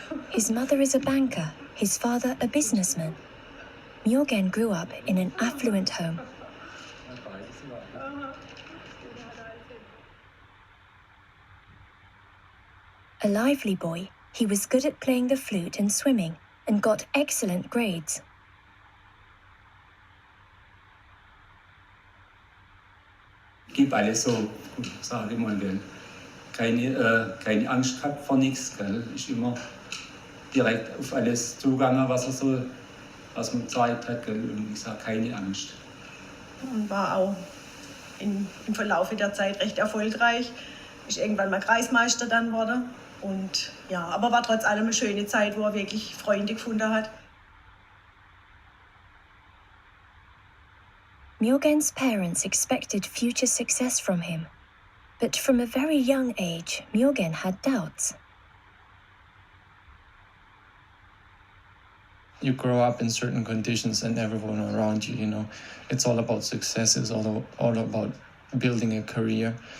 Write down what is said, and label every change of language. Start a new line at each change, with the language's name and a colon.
English: His mother is a banker, his father a businessman. Myogen grew up in an affluent home. A lively boy, he was good at playing the flute and swimming, and got excellent grades.
German: Gib alles so, sage ich mal, gell. Keine Angst gehabt vor nichts, gell. Ich immer direkt auf alles zugegangen, was man gezeigt hat, gell. Und ich sage, keine Angst. Und war auch im Verlauf der Zeit recht erfolgreich. Ist irgendwann mal Kreismeister dann worden. Und ja, aber war trotz allem eine schöne Zeit, wo er wirklich Freunde gefunden hat.
English: Myogen's parents expected future success from him, but from a very young age, Myogen had doubts. you grow up in certain conditions and everyone around you, you know, it's all about success, it's all about building a career.